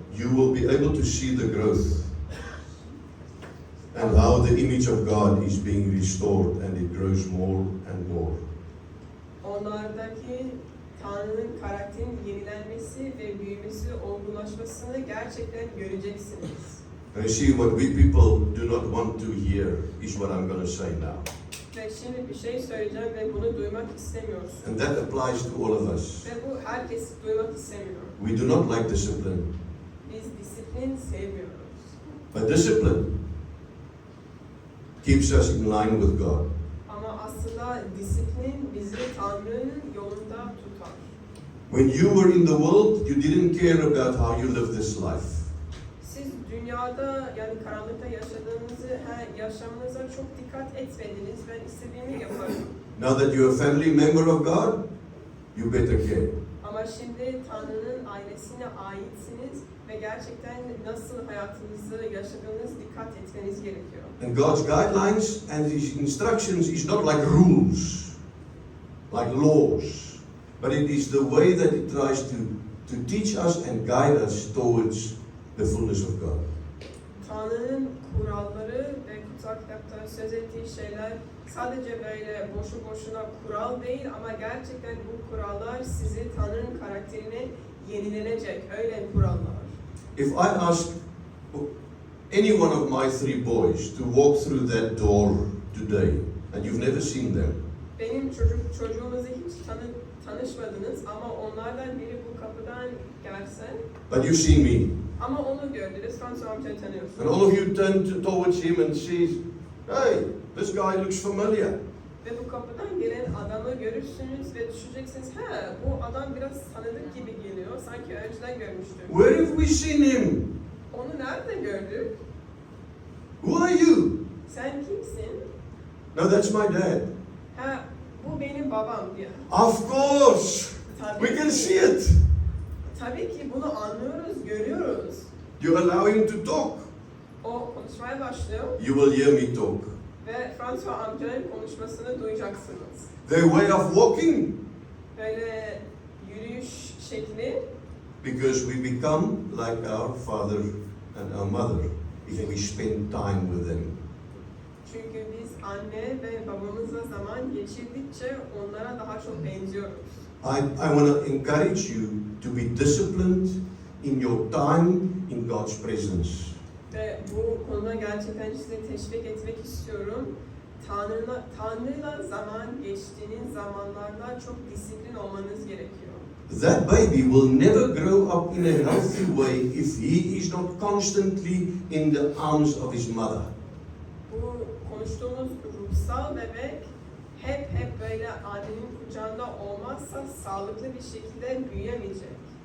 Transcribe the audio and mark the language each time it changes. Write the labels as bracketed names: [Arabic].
[English] you will be able to see the growth and how the image of God is being restored and it grows more and more. [Turkish] onlardaki Tanrı'nın karakterinin yenilenmesi ve büyümesi, olgunlaşmasını gerçekten göreceksiniz. [English] And you see, what we people do not want to hear is what I'm going to say now. [Turkish] Ve şimdi bir şey söyleyeceğim ve bunu duymak istemiyoruz. [English] And that applies to all of us. [Turkish] Ve bu herkes duymak istemiyor. [English] We do not like discipline. [Turkish] Biz disiplin sevmiyoruz. [English] But discipline keeps us in line with God. [Turkish] Ama aslında disiplin bizi Tanrı'nın yolunda tutar. [English] When you were in the world, you didn't care about how you live this life. [Turkish] Siz dünyada yani karanlıkta yaşamınıza çok dikkat etmediniz. Ben istediğimi yaparım. [English] Now that you're a family member of God, you better care. [Turkish] Ama şimdi Tanrı'nın ailesine aitsiniz ve gerçekten nasıl hayatınızı yaşadığınız dikkat etmeniz gerekiyor. [English] And God's guidelines and His instructions is not like rules, like laws, but it is the way that He tries to teach us and guide us towards the fullness of God. [Turkish] Tanrı'nın kuralları ve kutsal kitapta söz ettiği şeyler sadece böyle boşu boşuna kural değil ama gerçekten bu kurallar sizi Tanrı'nın karakterine yenilenecek öyle kurallar. [English] If I ask any one of my three boys to walk through that door today, and you've never seen them, [Turkish] Benim çocuğumuzu hiç tanışmadınız ama onlardan biri bu kapıdan gelse [English] but you've seen me, [Turkish] ama onu gördünüz, François amcayı tanıyorsunuz. [English] and all of you turn towards him and says, "Hey, this guy looks familiar." [Turkish] Ve bu kapıdan gelen adamı görürsünüz ve düşüneceksiniz, he bu adam biraz tanıdık gibi geliyor, sanki önceden görmüştüm. [English] Where have we seen him? [Turkish] Onu nerede gördük? [English] Who are you? [Turkish] Sen kimsin? [English] No, that's my dad. [Turkish] Ha, bu benim babam diyor. [English] Of course, [Turkish] Tabii [English] we can [Turkish] ki, [English] see it. [Turkish] tabii ki bunu anlıyoruz, görüyoruz. [English] You allow him to talk. [Turkish] O konuşmaya başlıyor [English] You will hear me talk. [Turkish] ve François amcanın konuşmasını duyacaksınız. [English] Their way of walking, [Turkish] Böyle yürüyüş şekli, [English] because we become like our father and our mother if we spend time with them. [Turkish] çünkü biz anne ve babamızla zaman geçirdikçe onlara daha çok benziyoruz. [English] I want to encourage you to be disciplined in your time in God's presence. [Turkish] Ve bu konuda gerçekten size teşvik etmek istiyorum. Tanrı'yla zaman geçtiğiniz zamanlarda çok disiplin olmanız gerekiyor. [English] That baby will never grow up in a healthy way if he is not constantly in the arms of his mother. [Turkish] Bu konuştuğumuz ruhsal bebek hep böyle annenin kucağında olmazsa sağlıklı bir şekilde büyüyemeyecek.